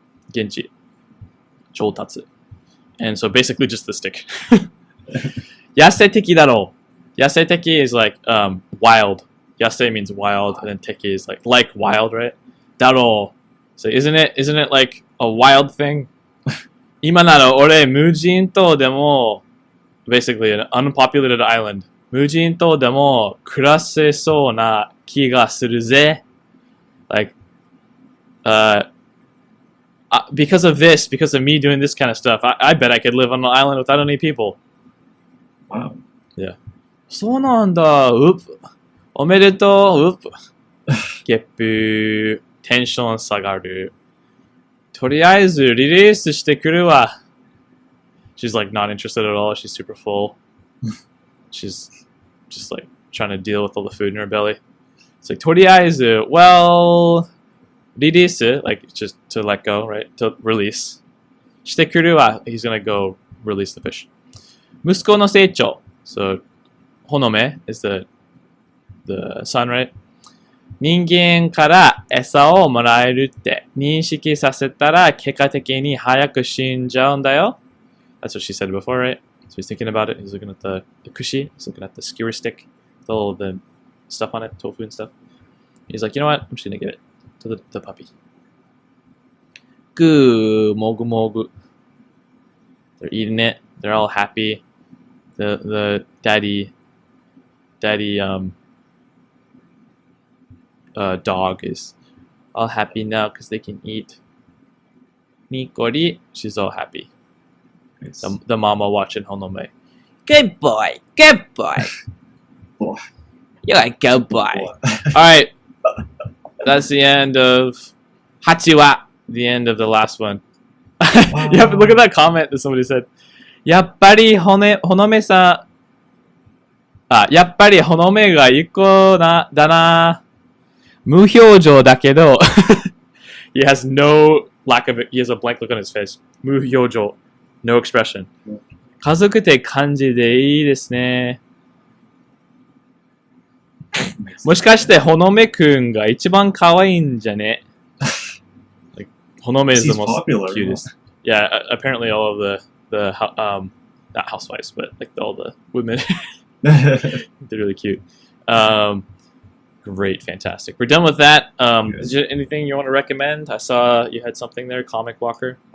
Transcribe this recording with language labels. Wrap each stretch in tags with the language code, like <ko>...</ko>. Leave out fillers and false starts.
<ja>現地調達.</ja> <en>And so basically just the stick.</en> <ja>野生的だろう.</ja> <en>野生的 is like wild. 野生 means wild, and then teki is like wild, right?</en> <ja>だろう.</ja> <en>So isn't it like a wild thing?</en> <ja>今なら俺無人島でも</ja> <en>basically an unpopulated island.</en> <ja>無人島でも暮らせそうな気がするぜ.</ja> <en>Like because of me doing this kind of stuff, I bet I could live on an island without any people. Wow. Yeah.</en> <ja>そうなんだ。おめでとう。ゲップ。テンション下がる。とりあえずリリースしてくるわ。</ja> <en>She's like not interested at all. She's super full. She's just like trying to deal with all the food in her belly. It's like とりあえず well, リリース like just to let go, right? To release.</en> <ja>してくるわ.</ja> <en>He's gonna go release the fish.</en> <ja>息子の成長.</ja> <en>So ほのめ is the son, right?</en> <ja>人間から餌をもらえるって認識させたら結果的に早く死んじゃうんだよ.</ja> <en>That's what she said before, right? So he's thinking about it. He's looking at the kushi. He's looking at the skewer stick with all the stuff on it, tofu and stuff. He's like, you know what? I'm just going to give it to the puppy. Goo, mogu mogu. They're eating it. They're all happy. The daddy dog is all happy now because they can eat. Nikori, she's all happy. Nice. The mama watching Honome. Good boy, good boy. Boy. You're a good boy. Alright. That's the end of Hachiwa. The end of the last one. You have to look at that comment that somebody said.</en> <ja>やっぱりほのめさん。やっぱりほのめがいい子だな。無表情だけど。</ja> <en>He has no lack of it. He has a blank look on his face.</en> <ja>無表情。</ja> <en>No expression.</en> <ja>家族って感じでいいですね。もしかしてほのめくんが一番可愛いんじゃね</ja> <en>Like ほのめ is the most popular, cutest. Yeah, apparently all of the not housewives, but like all the women, they're really cute. Great, fantastic. We're done with that. Is there anything you want to recommend? I saw you had something there, Comic Walker.</en>